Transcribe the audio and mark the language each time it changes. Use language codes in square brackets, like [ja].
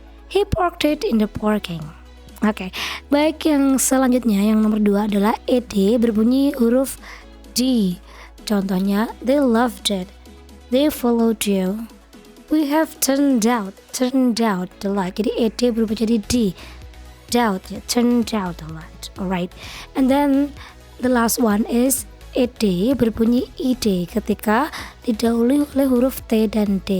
[en] He parked it in the parking. [id] Oke, baik, yang selanjutnya yang nomor 2 adalah ed berbunyi huruf D. [en] Contohnya they loved it, they followed you, we have turned out the light. [id] Jadi ed berubah jadi D, doubt, [en] turned out the light. Alright, and then the last one is [id] ed berbunyi id ketika didahului oleh huruf T dan D.